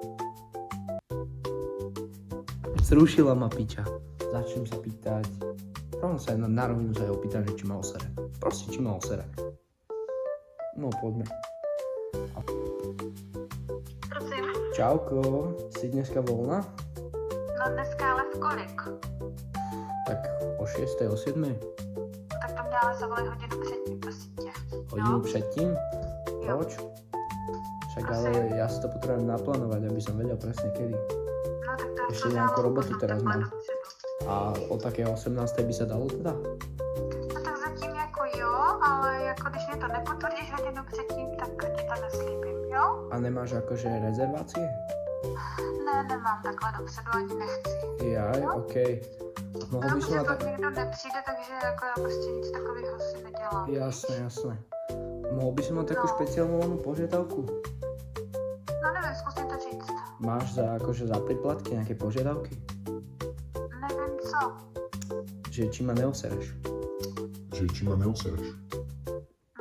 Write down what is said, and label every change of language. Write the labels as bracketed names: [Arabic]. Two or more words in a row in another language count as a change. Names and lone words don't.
[Slovak] Zrušila ma piča. Začnem sa pýtať. Rovno sa na rovinu sa jej opýtam, že či ma osere. Proste, či ma osere. No, poďme. Prosím? Čauko, si dneska voľná? [Czech] No dneska ale v kolik? [Slovak] Tak o 6. o 7. [Czech] Tak to mě ale zavolej hodinu předtím, prosím tě. [Slovak] Hodinu předtým? [Czech] Jo. [Slovak] Proč? Však ale ja si to potrebujem naplánovať, aby som vedel presne kedy. [Czech] No tak to [Slovak] Ešte to nejakú [Czech] dávám [Slovak] robotu potom teraz [Czech] takhle mám. dopředu. [Slovak] A o také 18. by sa dalo teda? [Czech] No tak zatím jako jo, ale jako když mě to nepotvrdíš hodinu předtím, tak ti to neslíbím, jo? [Slovak] A nemáš akože rezervácie? [Czech] Ne, nemám takhle dopředu, ani nechci. [Slovak] Jaj, OK. Mohol [Czech] No, [Slovak] by som [Czech] protože na pak tak... nikdo nepřijde, takže jako já prostě nic takového si nedělám. [Slovak] Jasné. Mohol by som mať takú No. špeciálnu voľnú požiadavku? [Czech] No nevím, zkusím to říct. [Slovak] Máš akože za priplatky nejaké požiadavky? [Czech] Nevím co. [Slovak] Že či ma neosereš? Že či ma neosereš? [Czech] Ne,